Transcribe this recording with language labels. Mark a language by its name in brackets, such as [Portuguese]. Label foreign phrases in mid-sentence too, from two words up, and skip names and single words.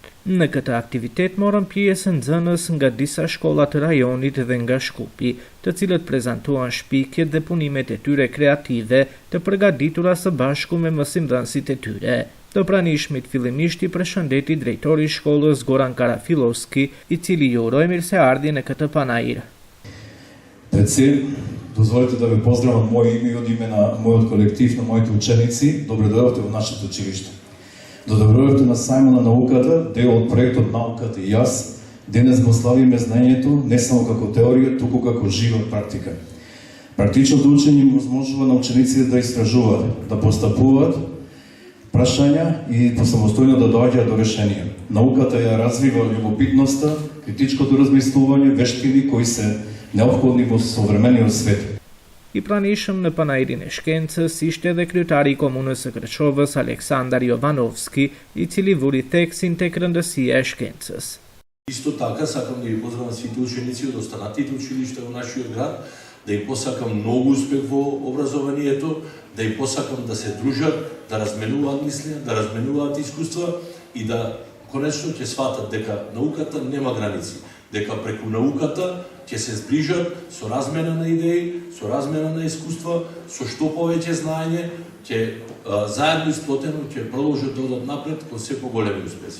[Albanian] Në këtë aktivitet morën pjesë nxënës nga disa shkolla të rajonit dhe nga Shkupi, të cilët prezantuan shpikjet dhe punimet e tyre kreative të përgatitura së bashku me mësimdhënësit e tyre. Të pranishmit fillimisht i përshëndeti drejtori i shkollës Goran Karafilovski, i cili ju uroi mirëseardhje në këtë panair. [Macedonian] Пред се, дозволете да ве поздравам од моје име и од име на мојот колектив, на моите ученици. Добре дојдовте во нашето училиште. Добре дојдовте на сајмот на науката, дел од проектот Науката и јас. Денес го славиме знаењето не само како теорија, туку како жива практика. Практичното учење им возможува на учениците да истражуваат, да постапуваат прашања и самостојно да доаѓаат до решенија. Науката ја развива љубопитноста, критичкото размислување, вештини кои се неопходни во современиот свет. [Albanian] I pranishëm në panairin e shkencës ishte edhe kryetari i komunës së Kërçovës Aleksandar Jovanovski, i cili vuri theksin tek rëndësia e shkencës. [Macedonian] Исто така сакам да ги поздравам сите ученици од останатите училишта во нашиот град, да им посакам многу успех во образованието, да им посакам да се дружат, да разменуваат мислења, да разменуваат искуства и да конечно ќе сватат дека науката нема граници, дека преку науката ќе се зближат со размена на идеи, со размена на искуства, со што повеќе знаење, ќе заедно исплотено ќе продолжат да одат напред кон се поголеми успеси.